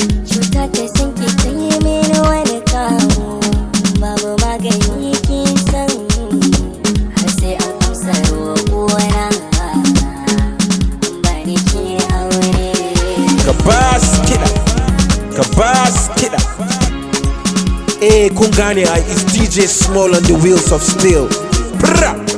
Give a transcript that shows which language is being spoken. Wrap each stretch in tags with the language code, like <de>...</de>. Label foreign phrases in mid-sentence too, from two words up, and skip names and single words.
<ha>Cuta ta san ki ta yi mini wani kamu, babu magani kin san. Har sai an amsa roƙona, ba ni ke aure. Ka ba su kiɗa, ka ba su kiɗa. Eh, kun gane ai,</ha> <en>it's D J Small on the wheels of steel. Bra!</en>